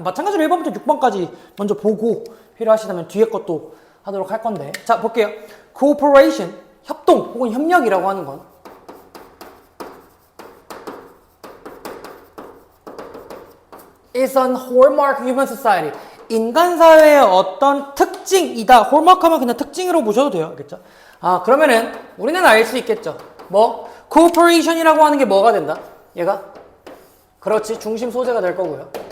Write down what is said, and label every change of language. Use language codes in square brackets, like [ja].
[ko] 마찬가지로 1번부터 6번까지 먼저 보고 필요하시다면 뒤에 것도 하도록 할 건데. 자, 볼게요. [en] Cooperation, [ko] 협동 혹은 협력이라고 하는 건 [en] is an hallmark of human society. [ko] 인간 사회의 어떤 특징이다. hallmark 하면 그냥 특징으로 보셔도 돼요. 알겠죠? 아, 그러면은 우리는 알 수 있겠죠. 뭐? cooperation이라고 하는 게 뭐가 된다? 얘가? 그렇지. 중심 소재가 될 거고요.